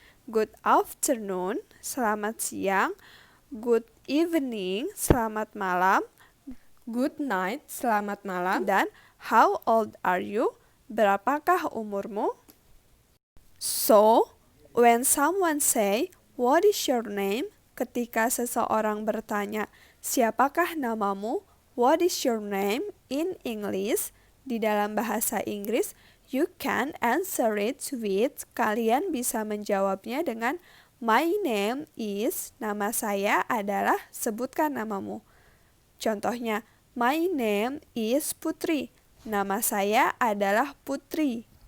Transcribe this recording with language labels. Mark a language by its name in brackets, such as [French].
[English] Good afternoon, [Indonesian] selamat siang. [English] Good evening, [Indonesian] selamat malam. [English] Good night, [Indonesian] selamat malam. Dan [English] how old are you? [Indonesian] Berapakah umurmu? [English] So, when someone say, what is your name? [Indonesian] Ketika seseorang bertanya, siapakah namamu? [English] What is your name in English? [Indonesian] Di dalam bahasa Inggris, [English] you can answer it with, [Indonesian] kalian bisa menjawabnya dengan [English] my name is, [Indonesian] nama saya adalah, sebutkan namamu. Contohnya, [English] my name is Putri, [Indonesian] nama saya adalah Putri.